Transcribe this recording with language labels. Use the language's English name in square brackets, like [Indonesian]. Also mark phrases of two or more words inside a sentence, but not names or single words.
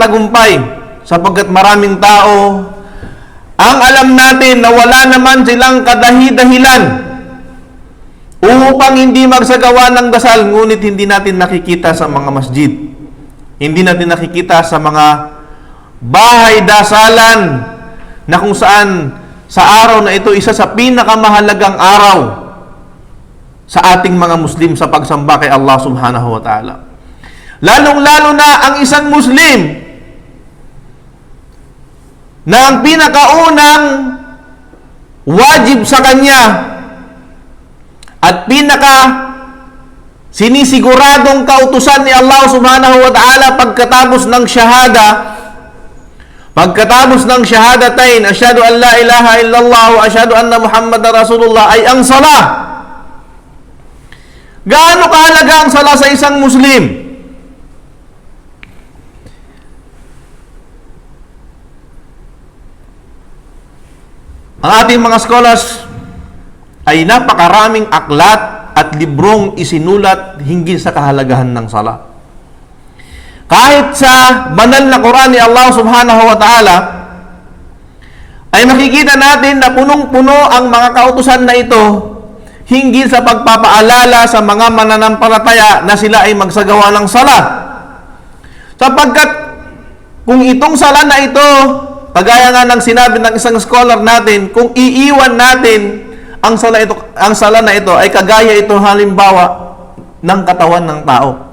[Filipino] tagumpay sapagkat maraming tao ang alam natin na wala naman silang kadahi-dahilan upang hindi magsagawa ng dasal, ngunit hindi natin nakikita sa mga masjid, hindi natin nakikita sa mga bahay dasalan na kung saan sa araw na ito isa sa pinakamahalagang araw sa ating mga Muslim sa pagsamba kay [Arabic] الله سبحانه وتعالى. [Filipino] Lalong-lalo na ang isang Muslim na ang pinakaunang wajib sa kanya at sinisiguradong kautusan ni [Arabic] الله سبحانه وتعالى [Filipino] pagkatapos ng shahada, pagkatapos ng shahadatain, [Arabic] أشهد أن لا إله إلا الله وأشهد أن محمدا رسول الله, [Filipino] ay ang salah. Gaano kahalaga ang salah sa isang Muslim? Ang ating mga scholars ay napakaraming aklat at librong isinulat hinggil sa kahalagahan ng salah. Kahit sa banal na Quran ni [Arabic] الله سبحانه وتعالى [Filipino] ay makikita natin na punong-puno ang mga kautusan na ito hinggil sa pagpapaalala sa mga mananampalataya na sila ay magsagawa ng sala. Sapagkat kung itong sala na ito, kagaya nga ng sinabi ng isang scholar natin, kung iiwan natin ang sala na ito ay kagaya ito halimbawa ng katawan ng tao.